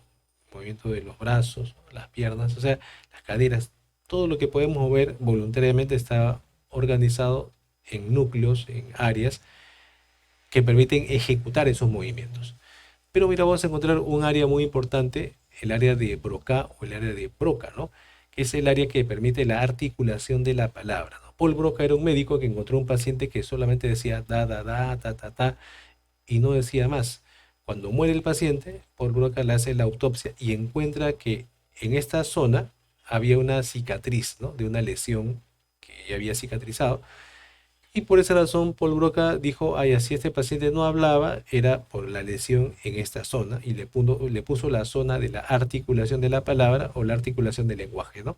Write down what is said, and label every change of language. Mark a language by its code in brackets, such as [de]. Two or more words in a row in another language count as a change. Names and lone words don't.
[es] El movimiento de los brazos, las piernas, o sea, las caderas, todo lo que podemos mover voluntariamente está organizado en núcleos, en áreas que permiten ejecutar esos movimientos. Pero mira, vamos a encontrar un área muy importante, el área de Broca o el área de Broca, ¿no? Que es el área que permite la articulación de la palabra, ¿no? Paul Broca era un médico que encontró un paciente que solamente decía da, da, da, ta, ta, ta, y no decía más. Cuando muere el paciente, Paul Broca le hace la autopsia y encuentra que en esta zona había una cicatriz, ¿no? De una lesión que ya había cicatrizado y por esa razón, Paul Broca dijo, ay, así este paciente no hablaba, era por la lesión en esta zona, y le puso la zona de la articulación de la palabra o la articulación del lenguaje, ¿no?